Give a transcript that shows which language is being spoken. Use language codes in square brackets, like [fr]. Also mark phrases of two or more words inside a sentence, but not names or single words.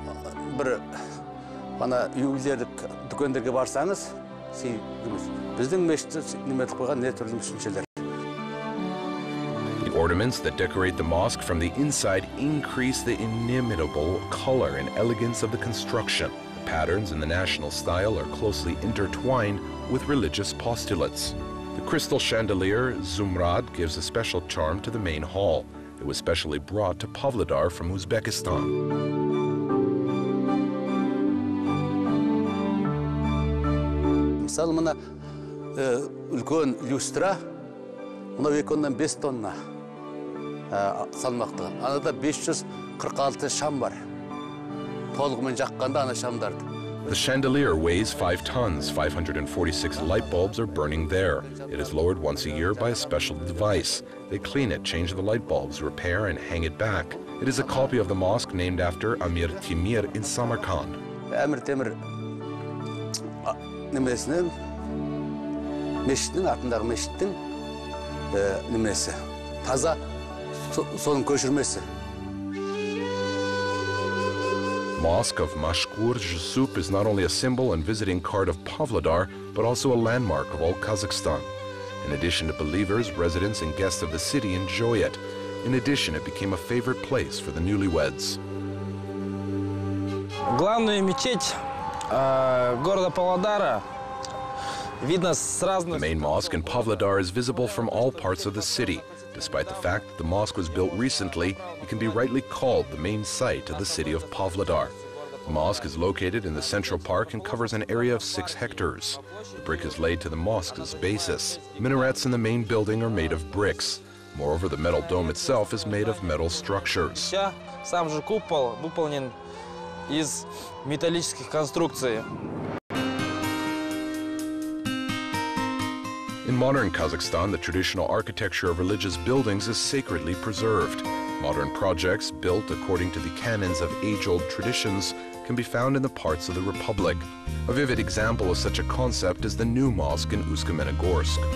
[en] ornaments that decorate the mosque from the inside increase the inimitable color and elegance of the construction. The patterns in the national style are closely intertwined with religious postulates. The crystal chandelier, Zumrad, gives a special charm to the main hall. It was specially brought to Pavlodar from Uzbekistan. [kk] Мысалы, мына үлкен люстра, мына еконнан 5 тонна салмақты. Анада 546 шам бар. Толығымен жаққанда ана шамдарды. [en] The chandelier weighs 5 tons. 546 light bulbs are burning there. It is lowered once a year by a special device. They clean it, change the light bulbs, repair, and hang it back. It is a copy of the mosque named after Amir Timur in Samarkand. [kk] Amir Timur немесінің, мешіттің, атындағы мешіттің немесі. Таза соның көшірмесі. [en] Mosque of Mashkur Jusup is not only a symbol and visiting card of Pavlodar, but also a landmark of all Kazakhstan. In addition to believers, residents and guests of the city enjoy it. In addition, it became a favorite place for the newlyweds. [ru] Главную мечеть города Павлодара видно с разных. [en] The main mosque in Pavlodar is visible from all parts of the city. Despite the fact that the mosque was built recently, it can be rightly called the main site of the city of Pavlodar. The mosque is located in the central park and covers an area of 6 hectares. The brick is laid to the mosque's basis. Minarets in the main building are made of bricks. Moreover, the metal dome itself is made of metal structures. [ru] Сам же купол выполнен из металлических конструкций. [en] In modern Kazakhstan, the traditional architecture of religious buildings is sacredly preserved. Modern projects, built according to the canons of age-old traditions, can be found in the parts of the Republic. A vivid example of such a concept is the new mosque in Usk-Kamenogorsk.